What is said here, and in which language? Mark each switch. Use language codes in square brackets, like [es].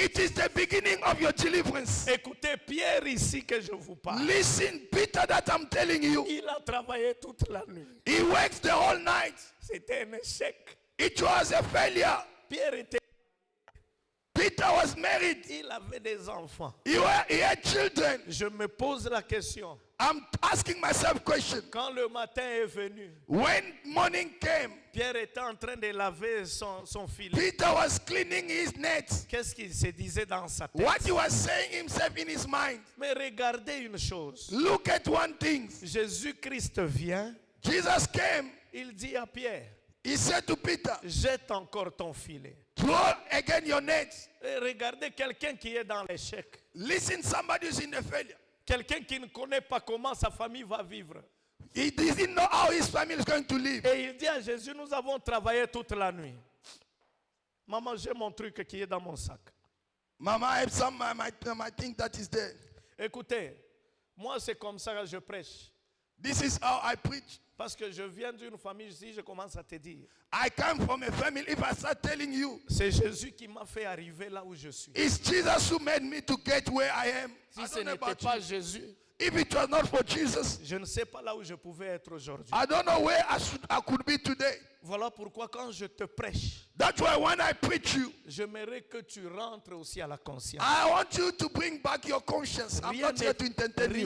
[en] It is the beginning of your deliverance. [fr] Écoutez, Pierre ici que je vous parle. [en] Listen, Peter, that I'm telling you. [fr] Il a travaillé toute la nuit. [en] He works the whole night. [fr] C'était un échec. [en] It was a failure. [fr] Pierre était, [en] Peter was married. [fr] il avait des enfants. [en] He had children. [fr] Je me pose la question. [en] I'm asking myself question. [fr] Quand le matin est venu, [en] When morning came, [fr] Pierre était en train de laver son filet. [en] Peter was cleaning his nets. [fr] Qu'est-ce qu'il se disait dans sa tête? [en] What he was saying himself in his mind. [fr] Mais regardez une chose. [en] Look at one thing. [fr] Jésus-Christ vient. [en] Jesus came. [fr] Il dit à Pierre, [en] He said to Peter, [fr] jette encore ton filet. [en] throw again your nets. [fr] Et regardez quelqu'un qui est dans l'échec. [en] Listen, somebody is in a failure. [fr] Quelqu'un qui ne connaît pas comment sa famille va vivre. [en] He didn't know how his family is going to live. [fr] Et il dit à Jésus, nous avons travaillé toute la nuit. Maman, j'ai mon truc qui est dans mon sac. [en] Mama, I have some my thing that is there. [fr] Écoutez, moi c'est comme ça que je prêche. [en] This is how I preach. [fr] Parce que je viens d'une famille, si je commence à te dire, [en] I come from a family. If I start telling you, [fr] c'est Jésus qui m'a fait arriver là où je suis. [en] it's Jesus who made me to get where I am. [fr] Si [en] I [fr] ce [en] don't know [fr] n'était [en] about [fr] pas [en] you. [fr] Jésus, [en] If it was not for Jesus, [fr] je ne sais pas là où je pouvais être aujourd'hui. [en] I don't know where I could be today. [fr] Voilà pourquoi quand je te prêche, [en] That's why when I preach you, [fr] j'aimerais que tu rentres aussi à la conscience. [en] I want you to bring back your conscience. I'm not here to entertain you.